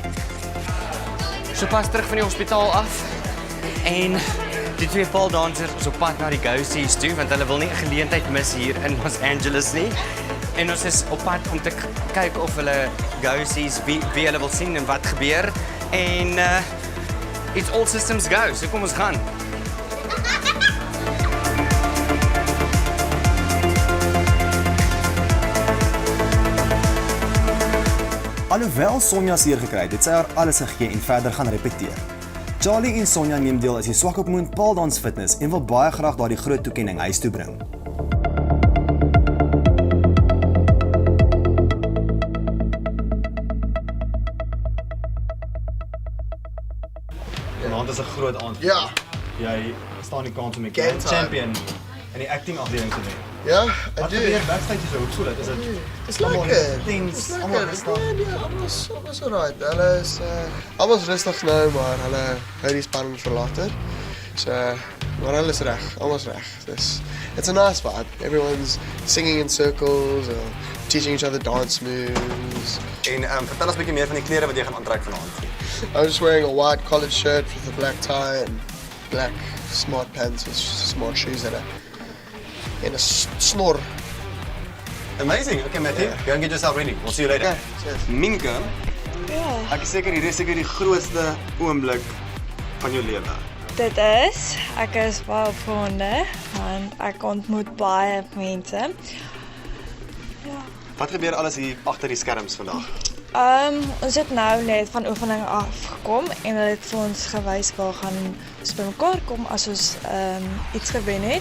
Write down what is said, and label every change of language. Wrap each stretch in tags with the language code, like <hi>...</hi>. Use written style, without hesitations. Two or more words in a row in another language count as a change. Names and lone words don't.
<af>So pas terug van die hospitaal af en die twee paaldansers is op pad na die Ghosties toe want hulle wil nie 'n geleentheid mis hier in Los Angeles nie. En ons is op pad om te kyk of hulle Ghosties wie hulle wil sien en wat gebeur en</af> <en>it's all systems go.</en> <af>So kom ons gaan. Alhoewel Sonja seer gekry het, het sy haar alles gegee en verder gaan repeteer. Charlie en Sonja neem deel as die Swakopmund Paaldans Fitness en wil baie graag daardie groot toekenning huis toe bring. Vanaand is 'n groot aand. Ja. Jy staan die kans om die</af> <en>Game time.</en> <af>champion in die acting afdeling te wen. Ja, Wat gebeur backstage so? Hoe voel dit? Is dit Dis lekker.</af> <en>Things,</en> <af>Dis almal lekker. rustig. Ja, alles alright. Hulle is almal rustig nou, maar hulle hou die spanning vir later. So, maar hulle is reg. Almal's reg.</af> <en>It's a nice vibe. Everyone's singing in circles or teaching each other dance moves.</en> <af>En vertel ons 'n bietjie meer van die klere wat jy gaan aantrek vanaand.</af> <en>I was just wearing a white collared shirt with a black tie and black smart pants with smart shoes and a snor. Amazing. Okay, Matthew, go and get yourself ready. We'll see you later. Okay, cheers.</en> <af>Minka, Ja. ek is seker hierdie is seker die grootste oomblik van jou lewe. Dit is, ek is baie opgewonde want ek ontmoet baie mense. Wat gebeur alles hier agter die skerms vandag? Ons het nou net van oefening afgekom en hulle het vir ons gewys waar gaan ons by mekaar kom as ons iets gewen het.</af>